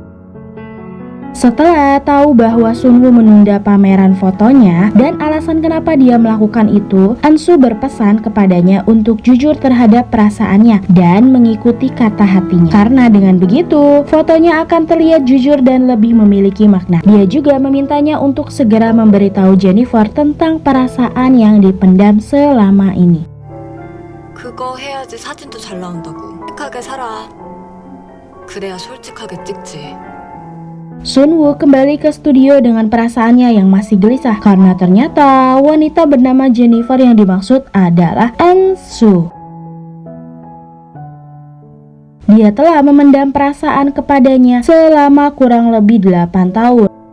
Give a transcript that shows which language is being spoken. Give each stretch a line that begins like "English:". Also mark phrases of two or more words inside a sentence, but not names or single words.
Indonesian: Setelah tahu bahwa Sun-woo menunda pameran fotonya dan alasan kenapa dia melakukan itu, Eun-soo berpesan kepadanya untuk jujur terhadap perasaannya dan mengikuti kata hatinya. Karena dengan begitu, fotonya akan terlihat jujur dan lebih memiliki makna. Dia juga memintanya untuk segera memberitahu Jennifer tentang perasaan yang dipendam selama ini.
Korean: 그거 해야지 사진도 잘 나온다고. 솔직하게 살아. 그래야 솔직하게 찍지.
Indonesian: Sun-woo kembali ke studio dengan perasaannya yang masih gelisah karena ternyata wanita bernama Jennifer yang dimaksud adalah Eun-soo. Dia telah memendam perasaan kepadanya selama kurang lebih 8 tahun.